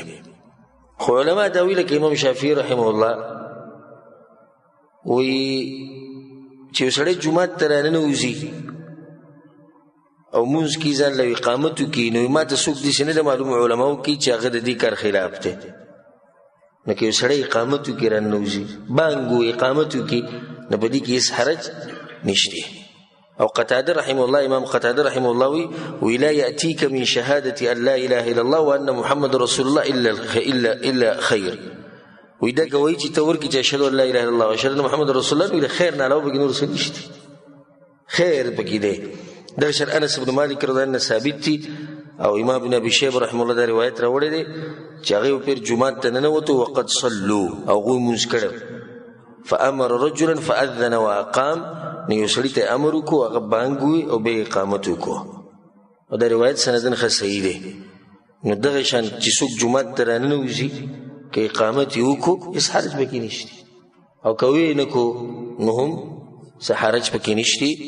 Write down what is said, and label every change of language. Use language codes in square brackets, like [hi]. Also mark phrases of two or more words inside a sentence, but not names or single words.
[ps] خو علما دا وایي لکه امام شافعي [ar] رحمه الله [ps] وایي چې یو سړی جومات ته راننوځي او لمونځ کوي ځان له اقامت وکړي، نو ما ته څوک داسې نه ده معلوم علماو کوي چې هغه د دې کار خلاف دی. نو که یو سړی اقامت وکړي راننوځي بانګ و اقامت وکړي نو په دې کې هېڅ حرج نشته. او قتاده رحمه الله امام قتاده رحمه الله وی [ar] لا یأتیک من شهادة ان لا اله الا الله وان محمد رسول الله الا خیر. [ps] وی دا گواهی چې ته ورکړي چې [ar] اشهد ان لا اله الا الله واشهد ان محمد رسول الله، [ps] د خیر نه علاوه پکې نور څه نشته، خیر پکې دی. دغه شان انس بن مالک [ar] رضی الله عنه [ps] ثابت دي او امام ابن ابي شيبه [ar] رحمه الله [ps] دا روایت راوړی دی چې هغه پیر جومات ته ننوتو [ar] وقد صلوا [ps] او هغوی لمونځ کړی، [ar] فامر رجلا فاذن واقام، [ps] نو یو سړي ته امر وکړو هغه بانګ ووي او بیا اقامت وکړو، او دا روایت سندن ښه صحیح دی. نو دغه شان چې څوک جومات ته راننوځي که اقامت یې وکړو هېڅ حرج پکې نشته، او که ویې نه کړو نو هم څه حرج پکې نشته.